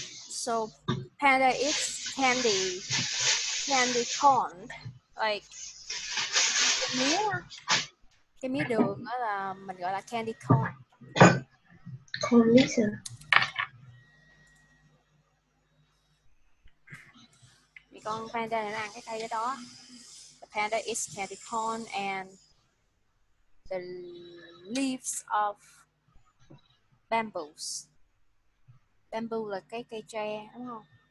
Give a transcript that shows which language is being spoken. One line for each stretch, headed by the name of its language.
English: So panda eats candy corn, like
Vietnamese: cái mía đường đó là mình gọi là candy corn. Không biết sao. Thì con panda này nó ăn cái cây đó.
English: The panda eats candy corn and the leaves of bamboos.
Vietnamese: Bamboo là cái cây tre đúng không?